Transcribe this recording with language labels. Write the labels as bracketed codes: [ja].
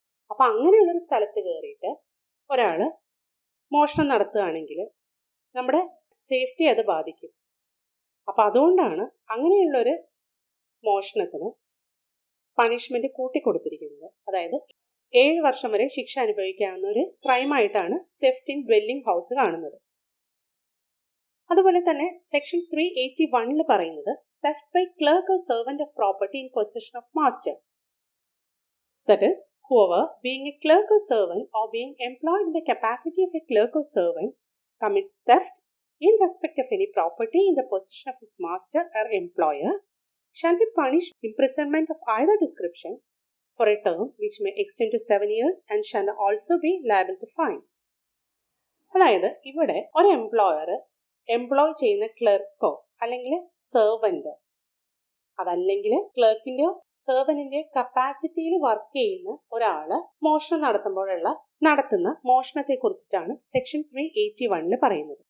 [ml] അപ്പം അങ്ങനെയുള്ളൊരു സ്ഥലത്ത് കയറിയിട്ട് ഒരാൾ മോഷണം നടത്തുകയാണെങ്കിൽ നമ്മുടെ സേഫ്റ്റി അത് ബാധിക്കും. അപ്പം അതുകൊണ്ടാണ് അങ്ങനെയുള്ളൊരു മോഷണത്തിന് പണിഷ്മെന്റ് കൂട്ടിക്കൊടുത്തിരിക്കുന്നത്. അതായത് 7 വർഷം വരെ ശിക്ഷ അനുഭവിക്കാവുന്ന ഒരു ക്രൈമായിട്ടാണ് തെഫ്റ്റ് ഇൻ ഡ്വെല്ലിംഗ് ഹൗസ് കാണുന്നത്. അതുപോലെ തന്നെ സെക്ഷൻ 381 പറയുന്നത് [en] theft by clerk or servant of property in possession of master. That is, whoever, being a clerk or servant or being employed in the capacity of a clerk or servant, commits theft in respect of any property in the possession of his master or employer, shall be punished imprisonment of either description for a term which may extend to 7 years and shall also be liable to fine. [ml] അതായത് ഇവിടെ ഒരു employ ചെയ്യുന്ന ക്ലർക്കോ അല്ലെങ്കിൽ സെർവൻറ്റോ, അതല്ലെങ്കിൽ ക്ലർക്കിൻ്റെയോ സെർവൻറ്റിൻ്റെയോ കപ്പാസിറ്റിയിൽ work ചെയ്യുന്ന ഒരാള് മോഷണം നടത്തുന്ന മോഷണത്തെ കുറിച്ചിട്ടാണ് സെക്ഷൻ 381 പറയുന്നത്.